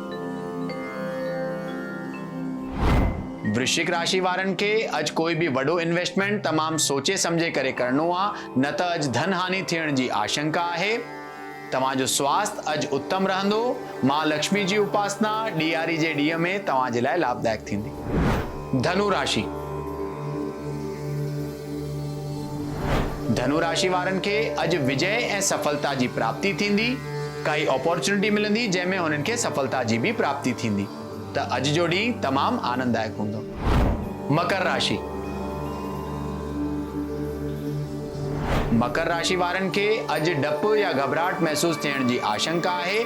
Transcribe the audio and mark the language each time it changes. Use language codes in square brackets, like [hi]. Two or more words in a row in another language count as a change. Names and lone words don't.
[sd] वृश्चिक राशि वारनि खे अॼु कोई भी वॾो इन्वेस्टमेंट तमामु सोचे समझे करे करणो आहे। न त अॼु धन हानि थियण जी आशंका आहे। तव्हांजो स्वास्थ्य अॼु उत्तम रहंदो। मां लक्ष्मी जी उपासना ॾियारी जे ॾींहं में तव्हां जे लाइ लाभदायक थींदी। धनु राशि। धनु राशि वारनि खे अॼु विजय ऐं सफलता जी प्राप्ति थींदी। काई अपॉर्चुनिटी मिलंदी जंहिंमें हुननि खे सफलता जी भी प्राप्ति थींदी। त अॼु जो ॾींहुं तमामु आनंददायक हूंदो। मकर राशि। मकर राशि वारनि खे अॼु डपु या घबराहट महसूस थियण जी आशंका आहे।